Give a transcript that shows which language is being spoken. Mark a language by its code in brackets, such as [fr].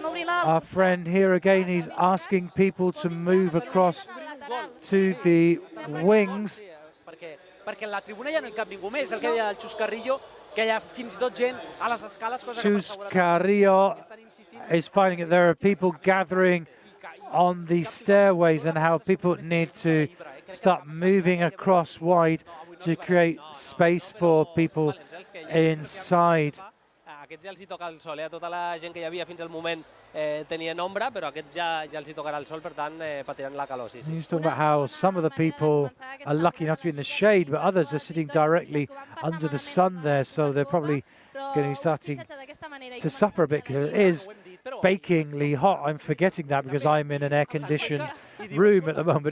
[en] Our friend here again, he's asking people to move across to the wings. [ca] Perquè en la tribuna ja no hi cap ningú més, el que deia el Xuscarrillo, que hi ha fins i tot gent a les escales, cosa que [en] Xuscarrillo is finding that there are people gathering on the stairways and how people need to start moving across wide to create space for people inside. [ca] Aquests ja els hi toca el sol, tota la gent que hi havia fins al moment tenien ombra, però aquests ja els hi tocarà el sol, per tant patiran la calor. [en] He's talking about how some of the people are lucky enough to be in the shade, but others are sitting directly under the sun there, so they're probably going to be starting to suffer a bit because it is bakingly hot. I'm forgetting that because I'm in an air-conditioned room at the moment.